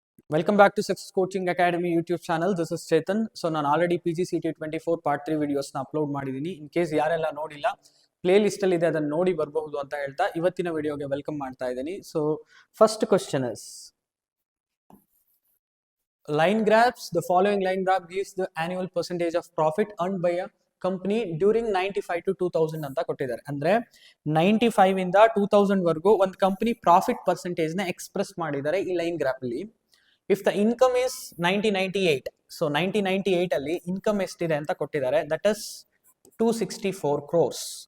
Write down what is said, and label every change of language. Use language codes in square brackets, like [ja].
[en] Welcome back to Success Coaching Academy YouTube channel. This is Chetan. [kn] So ನಾನು already PGCET24 part 3 ವಿಡಿಯೋಸ್ನ upload ಮಾಡಿದ್ದೀನಿ. In case ಯಾರೆಲ್ಲ ನೋಡಿಲ್ಲ play list ಅಲ್ಲಿ ಇದೆ, ಅದನ್ನು ನೋಡಿ ಬರಬಹುದು ಅಂತ ಹೇಳ್ತಾ ಇವತ್ತಿನ ವಿಡಿಯೋಗೆ ವೆಲ್ಕಮ್ ಮಾಡ್ತಾ ಇದ್ದೀನಿ. [en] So first question is line graphs. The following line graph gives the annual percentage of profit earned by a company during 95 to 2000 [kn] ಅಂತ ಕೊಟ್ಟಿದ್ದಾರೆ. ಅಂದ್ರೆ 95 ಇಂದ 2000 ವರೆಗೂ ಒಂದು ಕಂಪನಿ ಪ್ರಾಫಿಟ್ ಪರ್ಸೆಂಟೇಜ್ ನ ಎಕ್ಸ್ಪ್ರೆಸ್ ಮಾಡಿದ್ದಾರೆ ಈ ಲೈನ್ ಗ್ರಾಫ್ ಅಲ್ಲಿ. [en] if the income is 1998, so 1998 [kn] ಅಲ್ಲಿ ಇನ್ಕಮ್ ಎಷ್ಟಿದೆ ಅಂತ ಕೊಟ್ಟಿದ್ದಾರೆ, [en] That is 264 crores.